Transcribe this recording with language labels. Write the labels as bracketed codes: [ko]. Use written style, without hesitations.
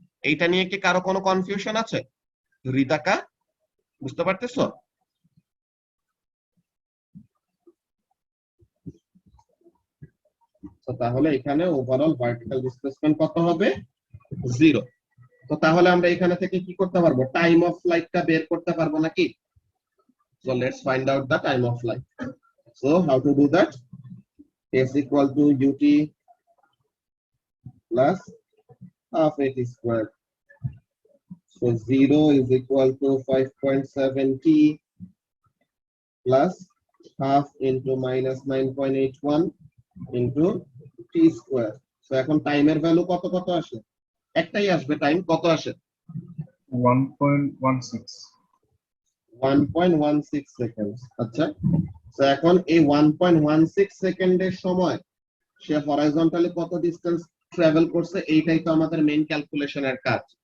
[bn] এইটা নিয়ে কি কারো কোনো কনফিউশন আছে? রিতাকা বুঝতে পারতেছো? তো তাহলে এখানে ওভারঅল ভার্টিক্যাল ডিসপ্লেসমেন্ট কত হবে? 0। তো তাহলে আমরা এখানে থেকে কি করতে পারবো? টাইম অফ ফ্লাইটটা বের করতে পারবো নাকি? [en] So let's find out the time of flight. So how to do that? S equal to ut plus half at square. So 0 is equal to 5.7 t plus half into minus 9.81 into t square. [bn] So এখন টাইমের value কত কত আসে? একটাই আসবে time, কত আসে? 1.16. 1.16 second. আচ্ছা, তো এখন এই 1.16 সেকেন্ডের সময় সে হরাইজন্টালি কত ডিসটেন্স ট্রাভেল করছে, এইটাই তো আমাদের মেইন ক্যালকুলেশনের কাজ।